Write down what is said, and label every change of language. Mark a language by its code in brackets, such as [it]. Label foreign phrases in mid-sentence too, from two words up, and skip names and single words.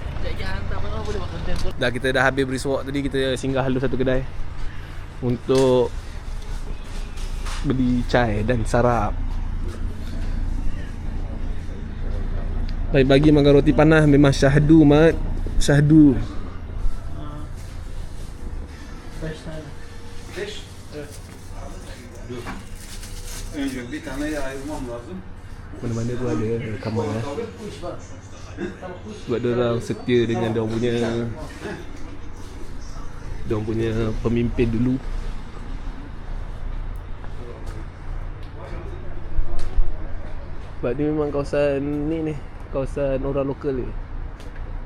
[ms] Dah kita dah habis beri walk tadi, kita singgah dulu satu kedai untuk beli chai dan sarap. Pagi-pagi makan roti panas memang syahdu mat. Syahdu. [tr] Önce bir taneyi ayırmam lazım. [ms] Mana-mana tu ada kamar lah. Sebab dia orang setia dengan dia punya pemimpin dulu. Sebab ni memang kawasan ni kawasan orang lokal ni.